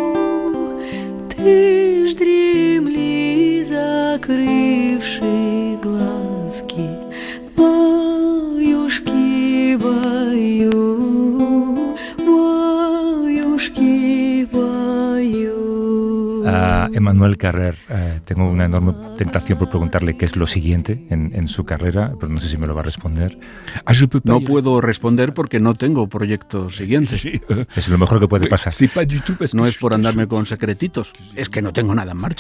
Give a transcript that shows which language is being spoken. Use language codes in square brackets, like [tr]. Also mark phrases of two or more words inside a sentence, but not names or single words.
[ru] Ты ж дремли, закрывши глазки, баюшки, баю, баюшки, баю. [es] A Emmanuel Carrer, tengo una enorme tentación por preguntarle qué es lo siguiente en su carrera, pero no sé si me lo va a responder. No puedo responder porque no tengo proyectos siguientes. Es lo mejor que puede pasar. No es por andarme con secretitos, es que no tengo nada en marcha.